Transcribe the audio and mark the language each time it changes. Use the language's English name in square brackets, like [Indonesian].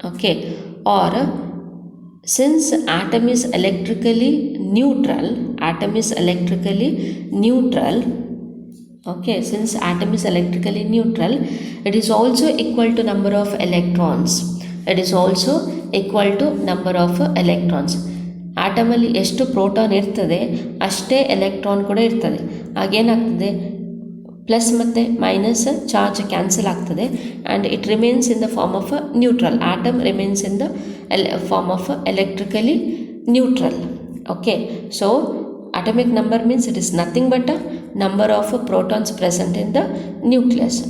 [English] Okay, or since atom is electrically neutral, okay, since atom is electrically neutral, it is also equal to number of electrons. It is also equal to number of electrons. [Kannada] Atom ಅಲ್ಲಿ ಎಷ್ಟು proton ಇರ್ತದೆ ಅಷ್ಟೇ electron ಕೂಡ ಇರ್ತದೆ. ಆಗೇನಾಗ್ತದೆ, plus ಮತ್ತು minus charge cancel ಆಗ್ತದೆ [English] And it remains in the form of neutral. Atom remains in the form of electrically neutral. Okay, so atomic number means it is nothing but a number of protons present in the nucleus.